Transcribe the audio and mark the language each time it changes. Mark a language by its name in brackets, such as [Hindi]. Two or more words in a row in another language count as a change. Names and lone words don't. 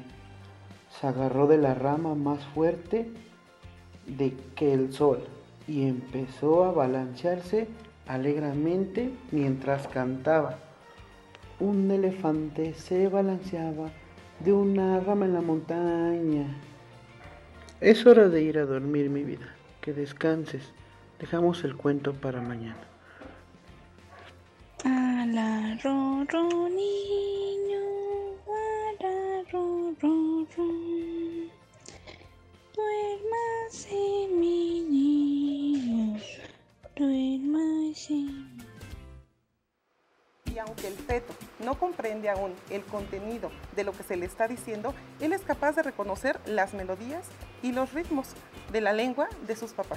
[Spanish] Se agarró de la rama más fuerte que el sol y empezó a balancearse alegremente mientras cantaba. Un elefante se balanceaba de una rama en la montaña. Es hora de ir a dormir, mi vida. Que descanses. Dejamos el cuento para mañana. Ala, ro, ro, niño. Ala, ro, ro, ro. Duérmase, mi niño. Duérmase. Y aunque el feto no comprende aún el contenido de lo que se le está diciendo, él es capaz de reconocer las melodías y los ritmos de la lengua de sus papás.